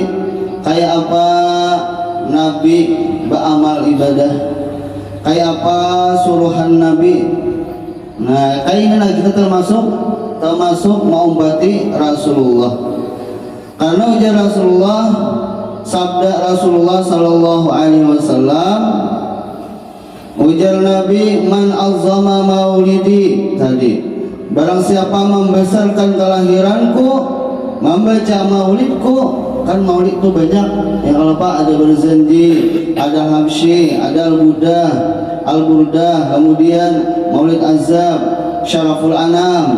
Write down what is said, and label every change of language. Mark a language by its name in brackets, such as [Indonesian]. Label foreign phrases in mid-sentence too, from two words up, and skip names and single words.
[Banjar] Kayak apa Nabi beramal ibadah, kayak apa suruhan Nabi. Nah, kayak ini kita termasuk mengumpati Rasulullah. Karena ujar Rasulullah, sabda Rasulullah [Arabic] صلى الله عليه وسلم, [Banjar] ujar Nabi, [Arabic] من عظم مولدي [Banjar] tadi. [Indonesian] Barang siapa membesarkan kelahiranku, membaca maulidku, kan maulid itu banyak. Ya kalau Pak ada Berzandi, ada Habsyi, ada Al-Budah, Al-Burdah, kemudian Maulid Azab, Syaraful Anam.